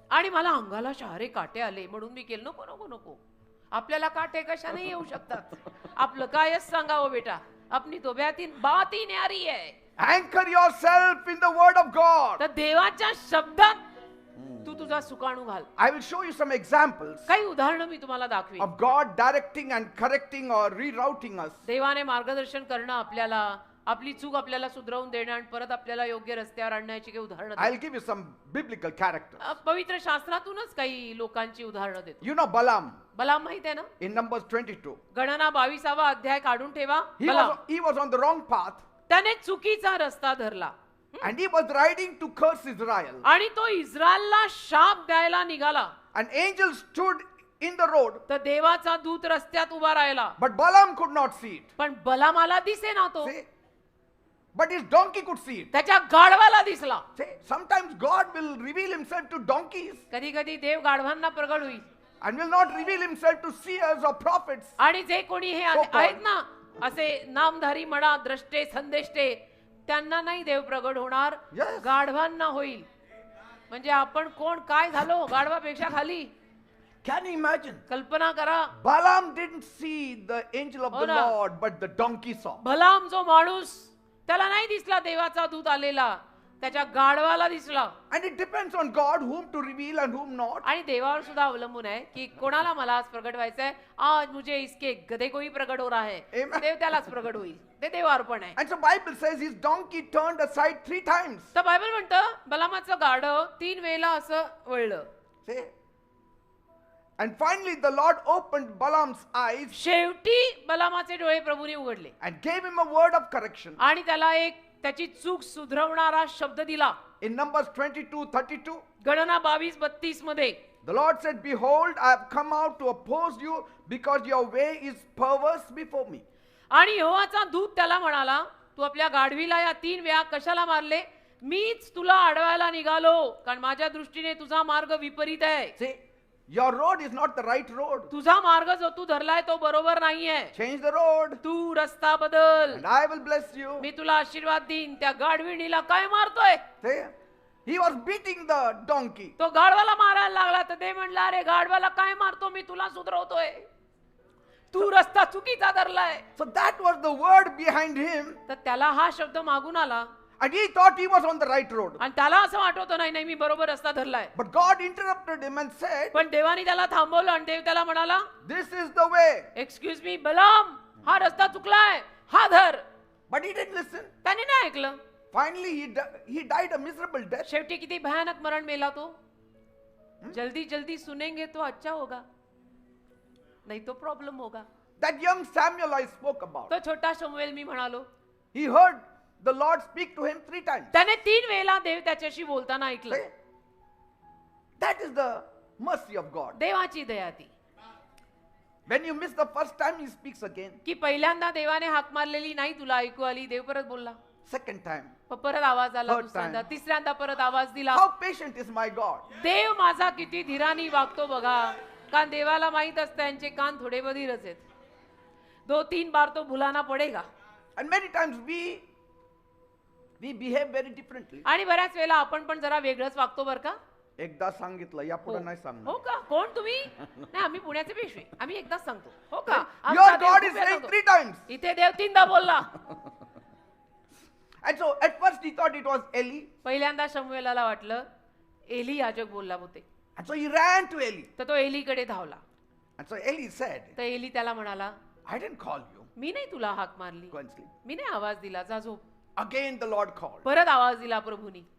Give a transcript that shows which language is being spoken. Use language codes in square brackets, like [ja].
[mr] आणि मला अंगाला शहारे काटे आले म्हणून मी केलं. नको नको नको. आपल्याला काटे कशाने येऊ शकतात? आपलं कायच सांगावं बेटा, [hi] अपनी तो बात ही न्यारी है. [en] Anchor yourself in the word of God. [mr] तर देवाच्या शब्दात तू तुझा सुकाणू घाल. [en] I will show you some examples [mr] काही उदाहरणं मी तुम्हाला दाखवी. [en] of God directing and correcting or rerouting us. [mr] देवाने मार्गदर्शन करणं आपल्याला, आपली चूक आपल्याला सुधरवून देणं आणि परत आपल्याला योग्य रस्त्यावर आणण्याची काही उदाहरणं [en] I'll [mr] देतो. [en] give you some biblical characters. [mr] पवित्र शास्त्रातूनच काही लोकांची उदाहरणं देतो. [en] You know Balaam [mr] बलाम माहित आहे ना? [en] in Numbers 22. [mr] गणना 22वा अध्याय काढून ठेवा. [en] He was on the wrong path [mr] त्याने चुकीचा रस्ता धरला [en] and he was riding to curse Israel. [mr] आणि तो इस्रायलला शाप द्यायला निघाला. [en] An angel stood in the road, [mr] तर देवाचा दूत रस्त्यात उभा राहिला. [en] but Balaam could not see it. [mr] पण बलामाला दिसेना तो. [en] See? But his donkey could see it. [mr] त्याच्या गाढवाला दिसला. [en] See? Sometimes God will reveal Himself to donkeys [mr] कधी कधी देव गाढवांना प्रगट होईल. [en] and will not reveal Himself to seers or prophets. [mr] आणि जे कोणी हे [en] So [mr] आहेत ना, असे नामधारी म्हणा, द्रष्टे, संदेष्टे, त्यांना नाही देव प्रगट होणार. [en] Yes. [mr] गाढवांना होईल. म्हणजे आपण कोण काय झालो गाढवापेक्षा खाली. [en] Can you imagine? [mr] कल्पना करा. [en] Balaam didn't see the angel of [mr] हो [en] the [mr] ना. [en] Lord, but the donkey saw. [mr] बलाम जो माणूस, त्याला नाही दिसला देवाचा दूत आलेला, त्याच्या गाढवाला दिसला. [en] And it depends on God whom to reveal and whom not. [mr] आणि देवावर सुद्धा अवलंबून आहे की कोणाला मला आज प्रगट व्हायचंय. [hi] आज मुझे इसके गधे को ही प्रगट हो रहा है. [en] Amen. [mr] देव त्यालाच प्रगट होईल. ते देवावर पण आहे. [en] And so Bible says his donkey turned aside 3 times. [mr] तर बायबल म्हणतं बलामाचं गाढव 3 वेळेला असं वळलं. [en] See? And finally the Lord opened Balaam's eyes [mr] शेवटी बलामाचे डोळे प्रभूने उघडले [en] and gave him a word of correction. [mr] आणि त्याला एक त्याची चूक सुधरवणारा शब्द दिला. [en] In Numbers 22:32, [mr] गणना 22:32 मध्ये [en] the Lord said, "Behold, I have come out to oppose you because your way is perverse before me." [mr] आणि यहोवाचा दूत त्याला म्हणाला, तू आपल्या गाढवीला या 3 वेळा कशाला मारले? मीच तुला अडवायला निघालो, कारण माझ्या दृष्टीने तुझा मार्ग विपरीत आहे. [en] See, your road is not the right road. [mr] तुझा मार्ग जो तू धरलाय तो बरोबर नाहीये. [en] Change the road [mr] तू रस्ता बदल, [en] and I will bless you. [mr] मी तुला आशीर्वाद देईन. त्या गाढविणीला काय मारतोय? [en] See, he was beating the donkey. [mr] तो गाढवाला मारायला लागला. तर ते म्हणला, अरे गाढवाला काय मारतो? मी तुला सुधरवतोय. तू रस्ता चुकीचा धरलाय. [en] So that was the word behind him, [mr] तर त्याला हा शब्द मागून आला [en] and he thought he was on the right road. [mr] आणि त्याला असं वाटत होतं, नाही नाही मी बरोबर रस्ता धरलाय. [en] But God interrupted him and said, [mr] पण देवाने त्याला थांबवलं आणि देव त्याला म्हणाला, [en] "This is the way." Excuse me [mr] बलाम, हा रस्ता चुकलाय, हा धर. [en] But he didn't listen. [mr] त्याने नाही ऐकलं. [en] Finally, he died a miserable death. [mr] शेवटी किती भयानक मरण मेला तो. [hi] जल्दी जल्दी सुनेंगे तो अच्छा होगा, नहीं तो प्रॉब्लम होगा. [en] That young Samuel I spoke about, [mr] तो छोटा शमूएल मी म्हणालो, [en] he heard the Lord speak to him 3 times. [mr] त्याने 3 वेळेला देव त्याच्याशी बोलताना ऐकलं. [en] See? That is the mercy of God. [mr] देवाची दया ती [en] When you miss the first time, he speaks again. [mr] की पहिल्यांदा देवाने हाक मारलेली नाही तुला ऐकू आली, देव परत बोलला. [en] Second time. [mr] परत आवाज आला, [en] Third [mr] दुसऱ्यांदा, [en] time. [mr] तिसऱ्यांदा परत आवाज दिला. [en] How patient is my God? [mr] देव माझा किती धीराने वागतो बघा. कारण देवाला माहित असतं यांचे कान थोडे बधीरच आहेत. [hi] 2-3 बार तो बुलाना पडेगा. [en] And many times we behave very differently. [mr] आणि बऱ्याच वेळेला आपण पण जरा वेगळंच वागतो बरं का. एकदा सांगितलं यापुढे नाही हो सांगणार. का? कोण तुम्ही? नाही आम्ही पुण्याचे पेशवे, आम्ही एकदाच सांगतो. हो का? [en] Your [mr] आमचा देव [en] God [mr] खूप [en] is [mr] वेळा [en] saying [mr] सांगतो. [en] 3 times. [mr] इथे देव 3दा बोलला. [en] And so at first he thought it was Eli. [mr] पहिल्यांदा शमूएलाला वाटलं एली याजक बोलला होते. [en] And so he ran to Eli. [mr] तर तो एलीकडे धावला. [en] And so Eli said, [mr] तर एली त्याला म्हणाला, [en] "I didn't call you. [mr] मी नाही तुला हाक मारली, [en] Go and sleep." [mr] मी नाही आवाज दिला, जा झोप. [en] Again the Lord called. [mr] परत आवाज दिला प्रभूनी.